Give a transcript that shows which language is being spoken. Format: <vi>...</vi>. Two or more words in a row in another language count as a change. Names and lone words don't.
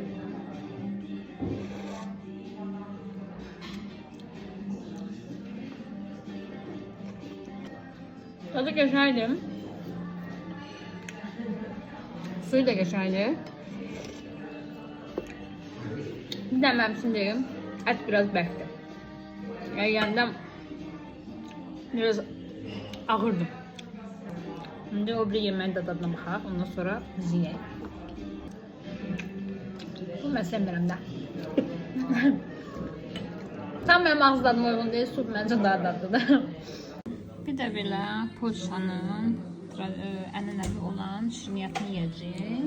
<az>Tadı qəşəngdir. Suyu da qəşəngdir. Bir də məmsin deyim, ət biraz bərkdir. Yəni yanında Biraz ağırdı.</az> <tr>Şimdi o bir yemeğin de tadına</tr> <az>baxaq, ondan sonra biz yiyək. Bu mən sevmirəm də. Tam mənim ağız dadıma uyğun deyil, süt məncə daha dadlıdır. Bir də belə Polşanın ənənəvi olan şirniyyatını yiyəcəyik.</az>